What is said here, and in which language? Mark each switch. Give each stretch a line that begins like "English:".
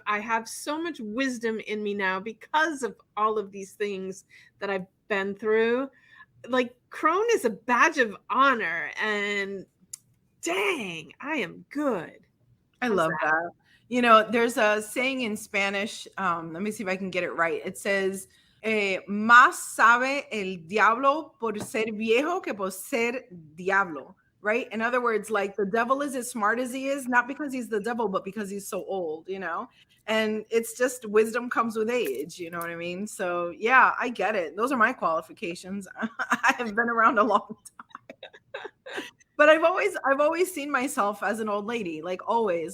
English: I have so much wisdom in me now because of all of these things that I've been through. Like, crone is a badge of honor, and dang, I am good. I love that. There's a saying in Spanish. Let me see if I can get it right. It says,
Spanish: más sabe el diablo por ser viejo que por ser diablo.
English: Right? In other words, like, the devil is as smart as he is, not because he's the devil, but because he's so old, and it's just wisdom comes with age. You know what I mean? So yeah, I get it. Those are my qualifications. I have been around a long time. But I've always seen myself as an old lady, like always.